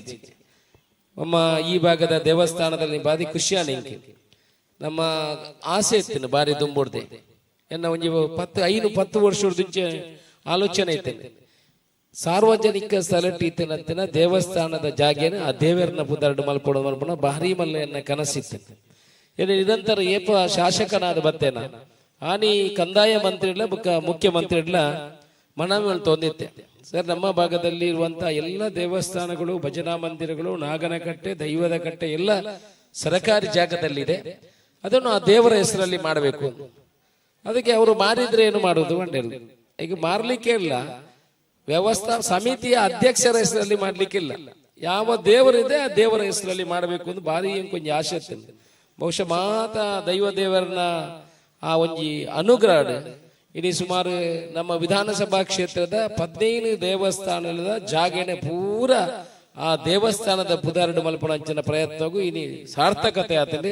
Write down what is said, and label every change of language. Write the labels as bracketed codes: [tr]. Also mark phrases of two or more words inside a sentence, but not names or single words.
[tcy] ನಮ್ಮ ಈ ಭಾಗದ ದೇವಸ್ಥಾನದಲ್ಲಿ ಬಾರಿ ಖುಷಿಯಾನ ನಮ್ಮ ಆಸೆ ಇತ್ತೇನೆ ಬಾರಿ ತುಂಬುಡ್ದೆ ಎನ್ನ ಒಂಜಿ 10 ವರ್ಷದಿಂಚೆ ಆಲೋಚನೆ ಐತೇನೆ ಸಾರ್ವಜನಿಕ ಸ್ಥಳಟ್ ಇತ್ತೇನಂತಿನ ದೇವಸ್ಥಾನದ ಜಾಗೇನ ಆ ದೇವರನ್ನ ಪುದರ್ಡು ಮಲ್ಪೊಡು ಮಲ್ಪಣ ಭಾರಿ ಮಲ್ಲ ಎನ್ನ ಕನಸಿತ್ತು ಏನು ನಿರಂತರ ಏಪ ಶಾಸಕನಾದ ಬತ್ತೇನ ಆನಿ [kn] ಕಂದಾಯ ಮಂತ್ರಿಗಳ ಮುಖ್ಯಮಂತ್ರಿಗಳ ಮನವಿ ತೊಂದಿತ್ತೆ ಸರ್ ನಮ್ಮ ಭಾಗದಲ್ಲಿ ಇರುವಂತಹ ಎಲ್ಲ ದೇವಸ್ಥಾನಗಳು ಭಜನಾ ಮಂದಿರಗಳು ನಾಗನಕಟ್ಟೆ ದೈವದ ಕಟ್ಟೆ ಎಲ್ಲ ಸರಕಾರಿ ಜಾಗದಲ್ಲಿದೆ ಅದನ್ನು ಆ ದೇವರ ಹೆಸರಲ್ಲಿ ಮಾಡಬೇಕು ಅದಕ್ಕೆ ಅವರು ಮಾರಿದ್ರೆ ಏನು ಮಾಡುವುದು ಅಂಡೇರು ಈಗ ಮಾರ್ಲಿಕ್ಕೆ ಇಲ್ಲ ವ್ಯವಸ್ಥಾ ಸಮಿತಿಯ ಅಧ್ಯಕ್ಷರ ಹೆಸರಲ್ಲಿ ಮಾಡ್ಲಿಕ್ಕಿಲ್ಲ ಯಾವ ದೇವರಿದೆ ಆ ದೇವರ ಹೆಸರಲ್ಲಿ ಮಾಡಬೇಕು ಅಂತ ಭಾರಿ ಕೊಂಚ ಆಸೆ ಇರ್ತದೆ. [tcy] ಬಹುಶಃ ಮಾತ ದೈವ ದೇವರನ್ನ ಆ ಒಂಜಿ ಅನುಗ್ರಹ ಇಡೀ ಸುಮಾರು ನಮ್ಮ ವಿಧಾನಸಭಾ ಕ್ಷೇತ್ರದ 15 ದೇವಸ್ಥಾನದ ಜಾಗನೆ ಪೂರ ಆ ದೇವಸ್ಥಾನದ ಪುದಾರಡು ಮಲ್ಪಣಂಚಿನ ಪ್ರಯತ್ನಗೂ ಇನಿ ಸಾರ್ಥಕತೆ ಆತಲ್ಲಿ.